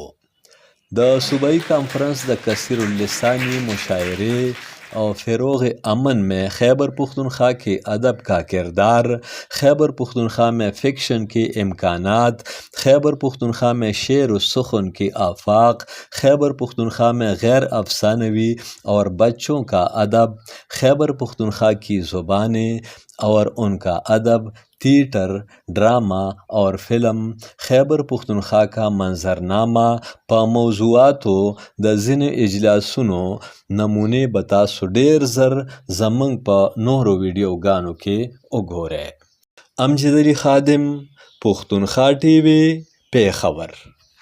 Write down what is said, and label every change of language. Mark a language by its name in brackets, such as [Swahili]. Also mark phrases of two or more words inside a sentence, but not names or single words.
[Pashto] د صوبائی کانفرنس د [Urdu] کثیر اللسانی مشاعرے اور فروغ امن میں خیبر پختونخوا کے ادب کا کردار، خیبر پختونخوا میں فکشن کے امکانات، خیبر پختونخوا میں شعر و سخن کے آفاق، خیبر پختونخوا میں غیر افسانوی اور بچوں کا ادب، خیبر پختونخوا کی زبانیں اور ان کا ادب، تھیٹر، ڈرامہ اور فلم، خیبر پختونخوا کا منظرنامہ [Pashto] په موضوعاتو د ځینو اجلاسونو نمونې به تاسو ډېر زر زموږ په نورو ویډیوګانو کې وګورئ. امجد علي خادم، پښتونخوا ټي وي، پیښور.